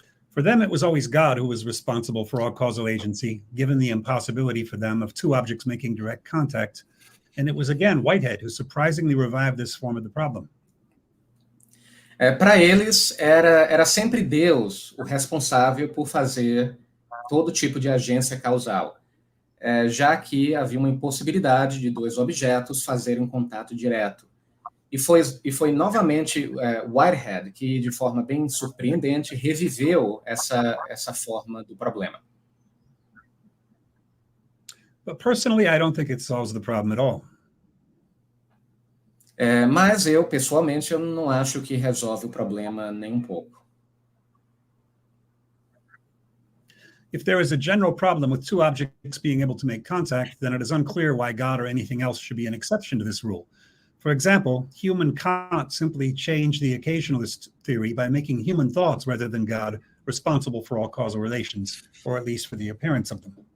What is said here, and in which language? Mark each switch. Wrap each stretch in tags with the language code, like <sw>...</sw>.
<en>For them, it was always God who was responsible for all causal agency, given the impossibility for them of two objects making direct contact. And it was again Whitehead who surprisingly revived this form of the problem.</en> <pt>Para eles, era sempre Deus o responsável por fazer todo tipo de agência causal, já que havia uma impossibilidade de dois objetos fazerem um contato direto. E foi novamente Whitehead que, de forma bem surpreendente, reviveu essa forma do problema.</pt> <en>But personally, I don't think it solves the problem at all.</en> <pt>Mas pessoalmente, eu não acho que resolve o problema nem um pouco.</pt> <en>If there is a general problem with two objects being able to make contact, then it is unclear why God or anything else should be an exception to this rule. For example, Hume and Kant simply changed the occasionalist theory by making human thoughts rather than God responsible for all causal relations, or at least for the appearance of them.</en>